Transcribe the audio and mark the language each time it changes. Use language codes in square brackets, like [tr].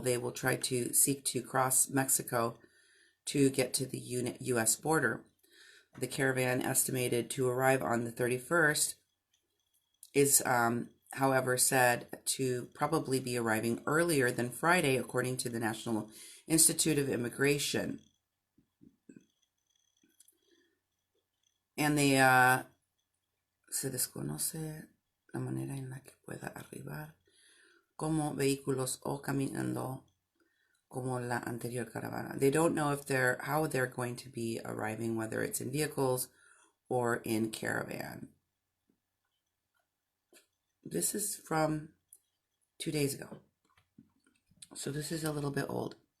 [en] They will try to seek to cross Mexico to get to the U.S. border. The caravan, estimated to arrive on the 31st, is, however, said to probably be arriving earlier than Friday, according to the National Institute of Immigration. And they, [es] se desconoce la manera en la que pueda arribar como vehículos o caminando como la anterior caravana. [en] They don't know if how they're going to be arriving, whether it's in vehicles or in caravan. This is from 2 days ago, so this is a little bit old.